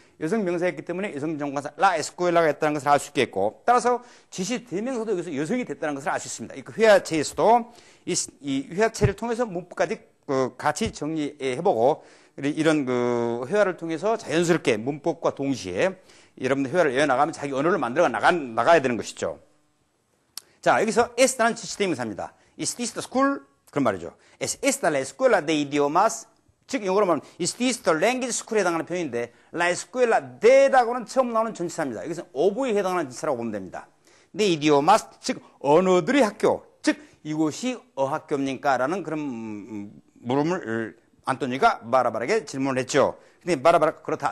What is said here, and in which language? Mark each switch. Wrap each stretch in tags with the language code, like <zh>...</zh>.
<ko>여성 명사였기 때문에 여성 정관사 la escuela가 있다는 것을 알 수 있겠고 따라서 지시 대명사도 여기서 여성이 됐다는 것을 알 수 있습니다. 이 회화체에서도 이 회화체를 통해서 문법까지 같이 정리해보고 이런 회화를 통해서 자연스럽게 문법과 동시에 여러분들 회화를 이어나가면 자기 언어를 만들어 나가야 되는 것이죠. 자, 여기서 esta는 지시대명사입니다.</ko> <en>Is this the school? 그런 말이죠.</en> <es>Es esta la escuela de idiomas?</es> <ko>즉 영어로 말하면</ko> <en>Is this the language school</en> <ko>에 해당하는 표현인데 La escuela de라고는 처음 나오는 전치사입니다. 여기서 o부에 해당하는 전치사라고 보면 됩니다. de idiomas, 즉 언어들의 학교, 즉 이곳이 어학교입니까? 라는 그런 물음을 안토니가 바라바라에게 질문을 했죠. 근데 바라바라 그렇다.</ko>